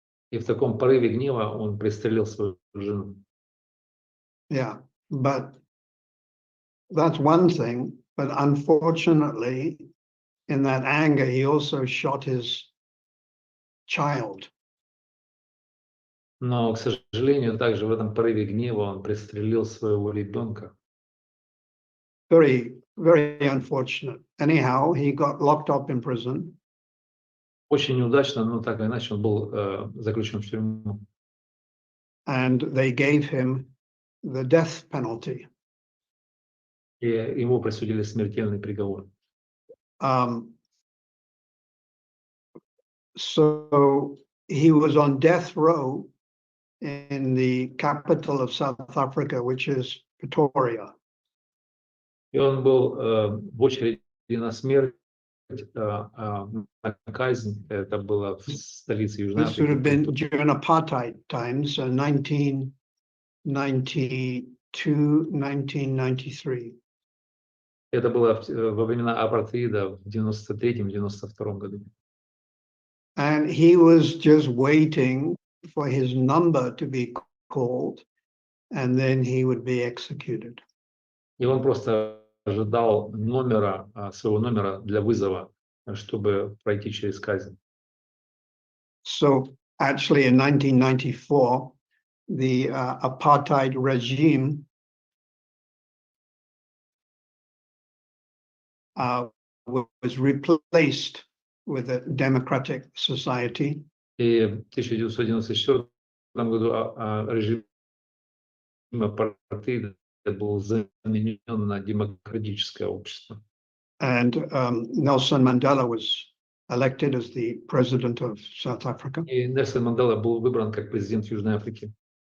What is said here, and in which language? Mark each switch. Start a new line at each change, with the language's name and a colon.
Russian: И в таком порыве гнева он пристрелил свою жену.
English: Yeah, but that's one thing. But unfortunately, in that anger, he also shot his child.
Russian: Но, к сожалению, также в этом порыве гнева он пристрелил своего ребенка.
English: Very, very unfortunate. Anyhow, he got locked up in prison.
Russian: Очень неудачно, но так или иначе он был заключен в тюрьму.
English: And they gave him the death penalty.
Russian: И ему присудили смертельный приговор.
English: So he was on death row in the capital of South Africa, which is Pretoria.
Russian: И он был в очереди на смерть, на казнь. Это было в столице Южной
English: This would have been
Russian: Африки.
English: during apartheid times, 1992, 1993.
Russian: Это было во времена апартеида в 93-92 году.
English: And he was just waiting for his number to be called, and then he would be executed.
Russian: И он просто ожидал своего номера для вызова, чтобы пройти через казнь.
English: So actually in 1994, the apartheid regime was replaced with a democratic society.
Russian: И в 1994 году режим апартеида был заменен на демократическое общество.
English: And Nelson Mandela was elected as the president of South Africa.
Russian: И Нельсон Мандела был выбран как президент Южной Африки.